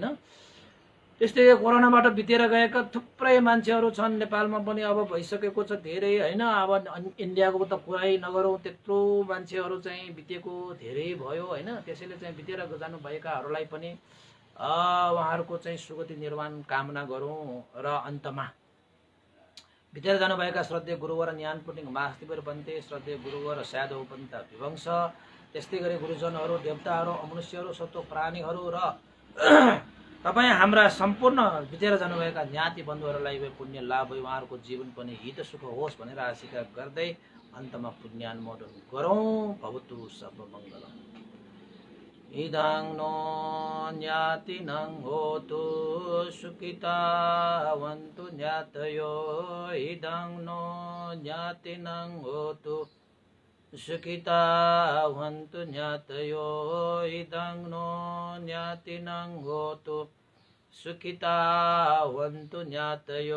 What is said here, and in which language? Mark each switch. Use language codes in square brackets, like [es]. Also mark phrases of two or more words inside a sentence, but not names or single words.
[ne] त्यस्तै कोरोनाबाट बितेर गएका थुप्रै मान्छेहरू छन् नेपालमा पनि, अब भइसकेको छ धेरै होइन। अब इन्डियाको त कुरै नगरौँ, त्यत्रो मान्छेहरू चाहिँ बितेको धेरै भयो होइन। त्यसैले चाहिँ बितेर जानुभएकाहरूलाई पनि उहाँहरूको चाहिँ सुगति निर्वाण कामना गरौँ। र अन्तमा बितेर जानुभएका श्रद्धेय गुरुवर ज्ञानपुटिङ मास्तिबर बन्ते, श्रद्धेय गुरुवर स्यादो पन्त विवंश, त्यस्तै गरी गुरुजनहरू, देवताहरू, अमनुष्यहरू, सत्व प्राणीहरू र तपाईँ हाम्रा सम्पूर्ण बितेर जानुभएका ज्ञाति बन्धुहरूलाई पुण्य लाभ भयो, उहाँहरूको जीवन पनि हित सुख होस् भनेर आशिका गर्दै अन्तमा पुण्यानुमोदन गरौँ। [sa] भवतु सर्वमङ्गलम्। [pi] इदं नो ज्ञातिनं होतु सुखितावन्तु ज्ञातयो, इदं नो ज्ञातिनं होतु सुखितावन्तु ज्ञातयो, इदं नो ज्ञातिनं होतु सुखितावन्तु ज्ञातयो।